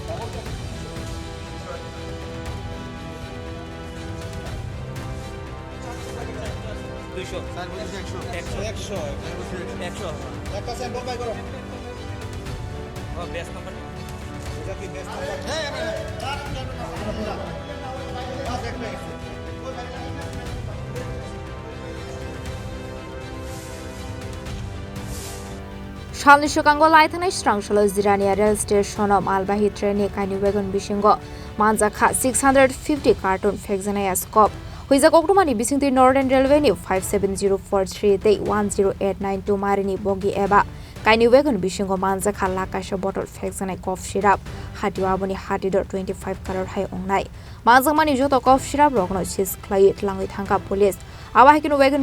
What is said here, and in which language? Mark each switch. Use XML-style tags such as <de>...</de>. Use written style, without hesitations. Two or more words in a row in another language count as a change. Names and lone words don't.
<bn>200 স্যার বলছি 100 একটা</bn> <en>sample buy</en> <bn>করো</bn> <en>base number</en> <bn>এটা কি</bn> <en>base number</en> <bn>হ্যাঁ বাস একটা</bn> <trp>Salnwi Sakango Laithanai Strangshalo Jirania Rail Stationo Malbahi Trainee Kainwi Wagon Bisingo Manjakha 650 carton Phekjaknai Eskof Koktwma ni Bisingo Northern Railway ni 57043 Day 10892 Marini Bogi Eba Kainwi Wagon Bisingo Manjakha Lakh bottle Phekjaknai</trp> <en>cough syrup</en> <trp>Hatio Aboni Hatidhar 25 color hai ongnai Manjakha ni joto</trp> <en>cough syrup</en> <trp>rokno sis khlai tlangwi thangka police Abahikino Wagon</trp>